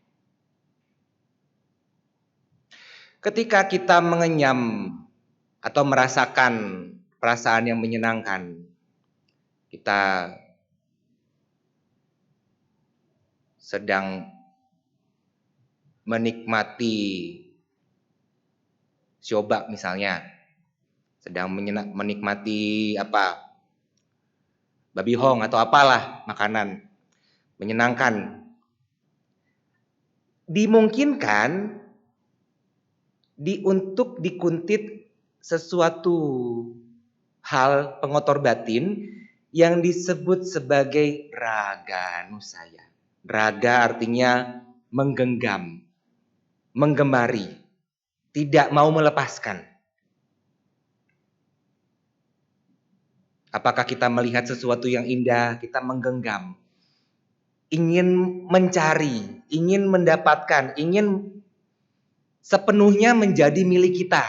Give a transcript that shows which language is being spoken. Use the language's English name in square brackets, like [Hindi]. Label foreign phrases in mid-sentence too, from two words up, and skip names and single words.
[Indonesian] Ketika kita mengenyam atau merasakan perasaan yang menyenangkan, kita sedang menikmati syobak misalnya, sedang menikmati babi hong atau apalah makanan menyenangkan. Dimungkinkan untuk dikuntit sesuatu hal pengotor batin yang disebut sebagai raga nusaya. Raga artinya menggenggam, menggemari, tidak mau melepaskan. Apakah kita melihat sesuatu yang indah, kita menggenggam, ingin mencari, ingin mendapatkan, ingin sepenuhnya menjadi milik kita.